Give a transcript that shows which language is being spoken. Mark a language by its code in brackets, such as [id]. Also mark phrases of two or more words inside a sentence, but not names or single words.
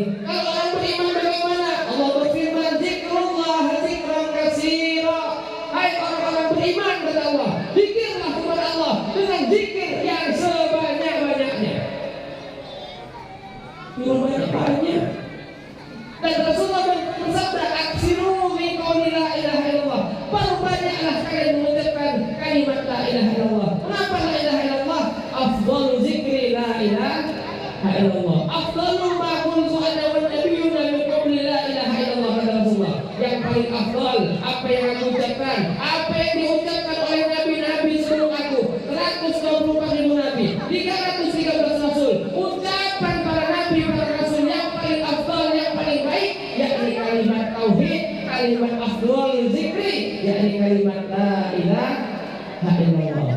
[id] Kalau orang beriman bagaimana? Allah berfirman, [ar] "ذكر الله ذكرا كثيرا." [id] Hai orang-orang beriman, kata Allah, zikirlah kepada Allah dengan zikir yang sebanyak-banyaknya. Banyak-banyak. Dan Rasulullah bersabda, [ar] "أكثروا من قول لا إله إلا الله." [id] Perbanyaklah kalian mengucapkan kalimat [ar] لا إله إلا الله. Kenapa لا إله إلا الله؟ أفضل الذكر لا إله إلا الله. أفضل ما قلت أنا والنبيون من قول لا إله إلا الله, [id] kata Rasulullah. Yang paling afdal apa yang aku ucapkan, apa yang diucapkan oleh nabi-nabi sebelum aku, 124.000 nabi, 313 rasul. Ucapan para nabi, para rasul yang paling afdal, yang paling baik, yakni kalimat tauhid, kalimat [ar] أفضل الذكر, [id] yakni kalimat [ar] لا إله إلا الله.